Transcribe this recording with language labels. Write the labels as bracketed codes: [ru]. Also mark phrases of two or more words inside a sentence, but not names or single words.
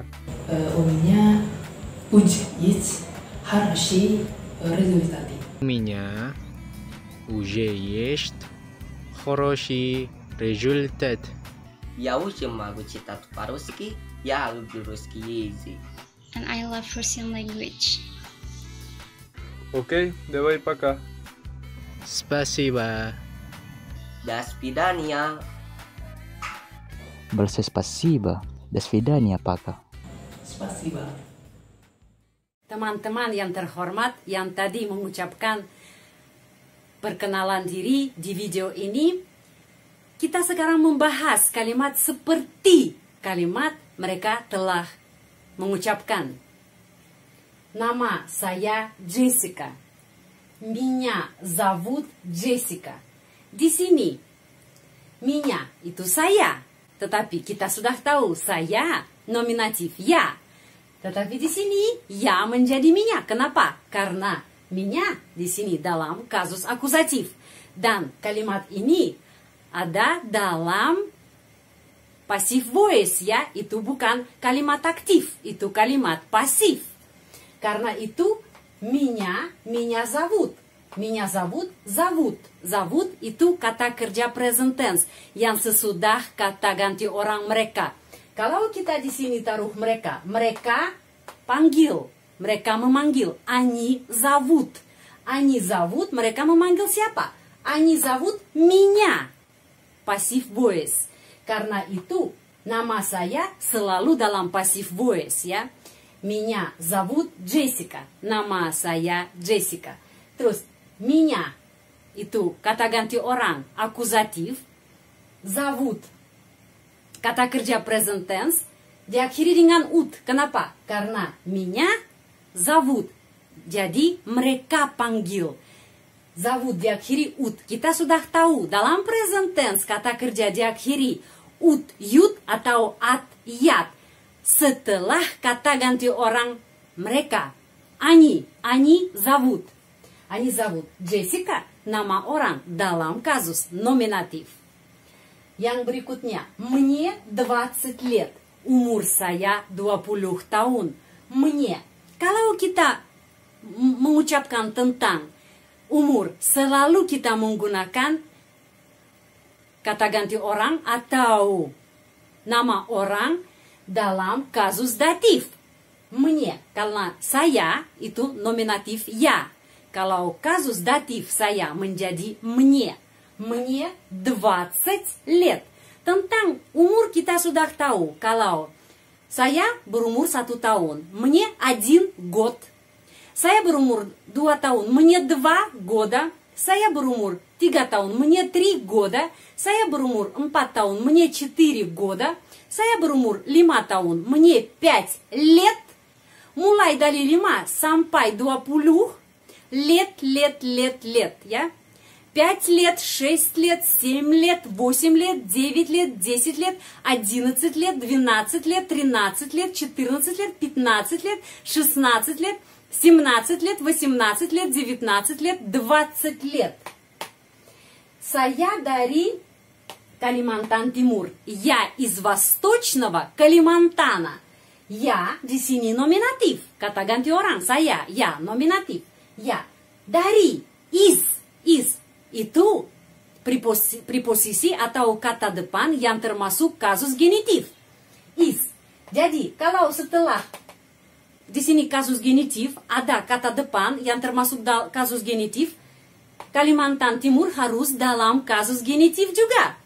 [ru] У меня уже есть хорошие результаты. У меня уже есть хороший результат. Я уже могу читать по-русски. Я люблю русский язык. [en] And I love Russian language. [ru] Окей, давай пока. Спасибо. До свидания. Большое спасибо. До свидания, пока. Spasiba. [id] Teman-teman yang terhormat yang tadi mengucapkan perkenalan diri di video ini, kita sekarang membahas kalimat seperti kalimat mereka telah mengucapkan. Nama saya Jessica. [ru] Меня зовут Jessica. [id] Di sini, меня itu saya. Tetapi kita sudah tahu saya nominatif ya. Tetapi di sini ya menjadi меня. Kenapa? Karena меня di sini dalam kasus akusatif. Dan kalimat ini ada dalam [en] passive voice [id] ya. Itu bukan kalimat aktif, itu kalimat pasif. Karena itu [ru] меня зовут. Меня зовут, зовут. Зовут itu kata kerja [en] present tense [ru] yang sesudah kata ganti orang mereka. Kalau kita di sini taruh mereka, mereka panggil, mereka memanggil. Они зовут. Они зовут, [id] mereka memanggil siapa? [ru] Они зовут меня. [en] Passive voice. [id] Karena itu nama saya selalu dalam [en] passive voice [id] ya. [ru] Меня зовут Jessica. [id] Nama saya Jessica. Terus, меня itu kata ganti orang, akusatif. Зовут, kata kerja [en] present tense, [id] diakhiri dengan ut. Kenapa? [ru] Karena меня зовут. [id] Jadi, mereka panggil. Зовут diakhiri ut. Kita sudah tahu, dalam [en] present tense, [id] kata kerja diakhiri ut, yut, atau at, yat. Setelah kata ganti orang mereka. [ru] Они зовут. Они зовут [id] Jessica, nama orang dalam kasus nominatif. Yang berikutnya, [ru] мне 20 лет. [id] Umur saya 20 tahun. Мне. Kalau kita mengucapkan tentang umur, selalu kita menggunakan kata ganti orang atau nama orang dalam kasus datif. Мне, karena saya itu nominatif ya. Kalau kasus datif saya menjadi мне. [ru] Мне 20 лет. [id] Tentang umur kita sudah tahu. Kalau Saya berumur 1 tahun. [ru] Мне 1 год. [id] Saya berumur 2 tahun. [ru] Мне 2 года. [id] Saya berumur 3 tahun. [ru] Мне 3 года. [id] Saya berumur 4 tahun. [ru] Мне 4 года. [id] Saya berumur 5 tahun. [ru] Мне 5 лет. [id] Mulai dari 5 sampai 20. [ru] Лет. Ya. 5 лет, 6 лет, 7 лет, 8 лет, 9 лет, 10 лет, 11 лет, 12 лет, 13 лет, 14 лет, 15 лет, 16 лет, 17 лет, 18 лет, 19 лет, 20 лет. [id] Saya dari Kalimantan Timur. [ru] Я из восточного Kalimantan. [id] Я di sini nominatif. Kata ganti orang. Saya, ya, nominatif. Ya. Dari, is. Itu preposisi atau kata depan yang termasuk kasus genitif. Is. Jadi, kalau setelah di sini kasus genitif, ada kata depan yang termasuk kasus genitif, Kalimantan Timur harus dalam kasus genitif juga.